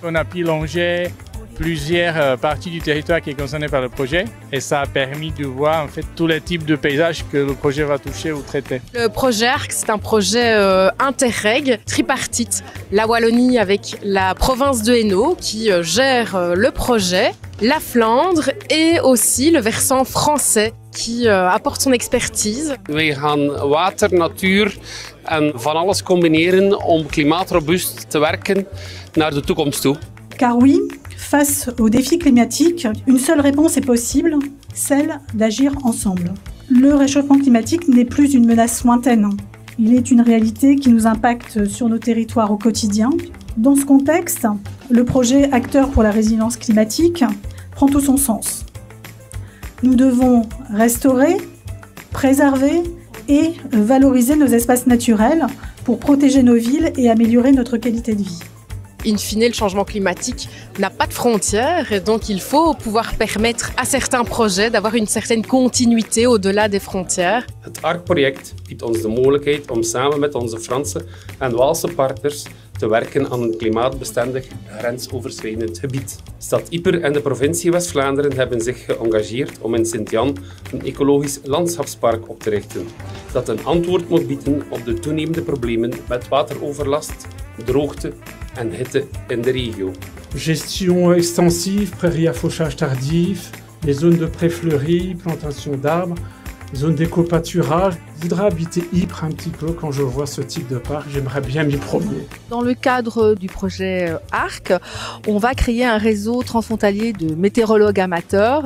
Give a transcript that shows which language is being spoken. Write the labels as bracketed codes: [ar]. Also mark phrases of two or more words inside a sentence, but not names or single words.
[fr] On a pu longer plusieurs parties du territoire qui est concerné par le projet et ça a permis de voir en fait tous les types de paysages que le projet va toucher ou traiter. Le projet ARC, c'est un projet interreg, tripartite. La Wallonie avec la province de Hainaut qui gère le projet, la Flandre et aussi le versant français qui apporte son expertise. [nl] Wij gaan water, natuur en van alles combineren om klimaatrobuust te werken naar de toekomst toe. [fr] Car oui, face aux défis climatiques, une seule réponse est possible, celle d'agir ensemble. Le réchauffement climatique n'est plus une menace lointaine. Il est une réalité qui nous impacte sur nos territoires au quotidien. Dans ce contexte, le projet Acteur pour la résilience climatique prend tout son sens. Nous devons restaurer, préserver et valoriser nos espaces naturels pour protéger nos villes et améliorer notre qualité de vie. In fine, le changement climatique n'a pas de frontières et donc il faut pouvoir permettre à certains projets d'avoir une certaine continuité au-delà des frontières. [nl] Het ARC-project biedt ons de mogelijkheid om samen met onze Franse en Waalse partners te werken aan een klimaatbestendig grensoverschrijdend gebied. Stad Ieper en de provincie West-Vlaanderen hebben zich geëngageerd om in Sint-Jan een ecologisch landschapspark op te richten, dat een antwoord moet bieden op de toenemende problemen met wateroverlast, droogte en hitte in de regio. [fr] Gestion extensive, prairies à fauchage tardif, les zones de pré fleuries, plantation d'arbres, zone d'éco-pâturage. Je voudrais habiter Ypres un petit peu quand je vois ce type de parc. J'aimerais bien m'y promener. Dans le cadre du projet ARC, on va créer un réseau transfrontalier de météorologues amateurs